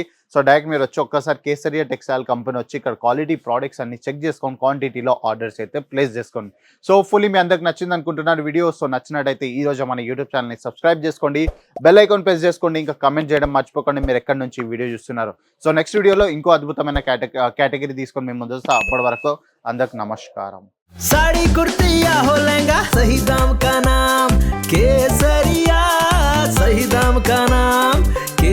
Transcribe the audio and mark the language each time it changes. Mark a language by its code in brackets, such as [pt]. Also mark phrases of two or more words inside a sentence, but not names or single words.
[en] so direct [te] మీరు వచ్చి ఒక్కసారి కేసరియా టెక్స్టైల్ కంపెనీ వచ్చి ఇక్కడ [en] quality products [te] అన్ని చెక్ చేసుకొని క్వాంటిటీలో ఆర్డర్స్ అయితే ప్లేస్ చేసుకోండి. [en] so fully [te] మీ అందరికి నచ్చింది అనుకుంటున్నారు వీడియో. సో నచ్చినట్టయితే ఈ రోజు మన యూట్యూబ్ ఛానల్ని సబ్స్క్రైబ్ చేసుకోండి, [en] bell icon press [te] చేసుకోండి, ఇంకా కమెంట్ చేయడం మర్చిపోకండి మీరు ఎక్కడి నుంచి వీడియో చూస్తున్నారు. [en] so next [te] వీడియోలో ఇంకో అద్భుతమైన కేటగిరీ తీసుకొని మేము ముందు వస్తాం. అప్పటి వరకు అందరికి నమస్కారం. [hi] साड़ी कुर्ती या हो लहंगा, सही दाम का नाम केसरिया, सही दाम का नाम